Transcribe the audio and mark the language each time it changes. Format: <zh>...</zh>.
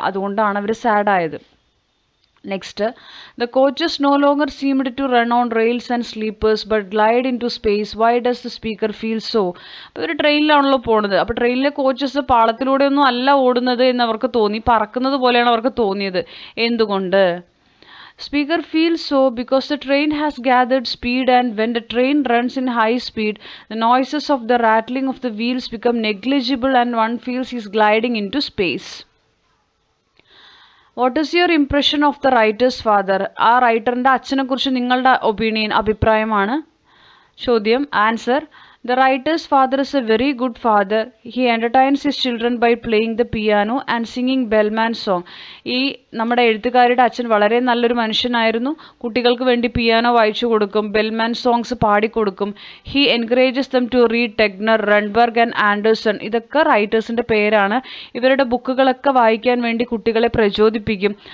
<ml>അതുകൊണ്ടാണ് അവർ സാഡായത്.</ml> <en>Next, the coaches no longer seemed to run on rails and sleepers but glide into space. Why does the speaker feel so?</en> <ml>അപ്പോൾ ഒരു ട്രെയിനിലാണല്ലോ പോണത്. അപ്പോൾ ട്രെയിനിലെ coaches പാളത്തിലൂടെയൊന്നും അല്ല ഓടുന്നത് എന്ന് അവർക്ക് തോന്നി, പറക്കുന്നത് പോലെയാണ് അവർക്ക് തോന്നിയത്. എന്തുകൊണ്ട്?</ml> <en>Speaker feels so because the train has gathered speed, and when the train runs in high speed, the noises of the rattling of the wheels become negligible and one feels he is gliding into space. What is your impression of the writer's father?</en> <ml>ആ റൈറ്ററിൻ്റെ അച്ഛനെ കുറിച്ച് നിങ്ങളുടെ അഭിപ്രായമാണ് ചോദ്യം.</ml> <en>Answer, the writer's father is a very good father. He entertains his children by playing the piano and singing bellman song.</en> <ml>ഈ നമ്മുടെ എഴുത്തുകാരുടെ അച്ഛൻ വളരെ നല്ലൊരു മനുഷ്യനായിരുന്നു. കുട്ടികൾക്ക് വേണ്ടി പിയാനോ വായിച്ചു കൊടുക്കും, Bellman songs പാടിക്കൊടുക്കും.</ml> <en>He encourages them to read Tegner, Runeberg and Andersen.</en> <ml>ഇതൊക്കെ റൈറ്റേഴ്സിൻ്റെ പേരാണ്. ഇവരുടെ ബുക്കുകളൊക്കെ വായിക്കാൻ വേണ്ടി കുട്ടികളെ പ്രചോദിപ്പിക്കും.</ml>